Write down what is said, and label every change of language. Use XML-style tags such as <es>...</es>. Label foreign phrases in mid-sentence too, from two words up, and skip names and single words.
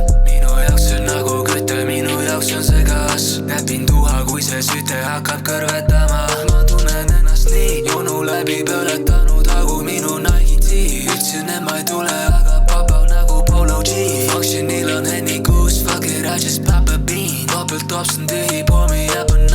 <et>minu jaoks on nagu küte, minu jaoks on see gaas. näpin tuha, kui see süte hakkab kõrvetama. ma tunnen ennast nii, jonu läbi põletanud hagu minu Nike tee. ütlesin, et ma ei tule, aga papa nagu Polo G. Functionil on Henny kuus,</et> <en>fuck it, I just pop a bean.</en> <et>topelt tops on tühi, pommi ja</et>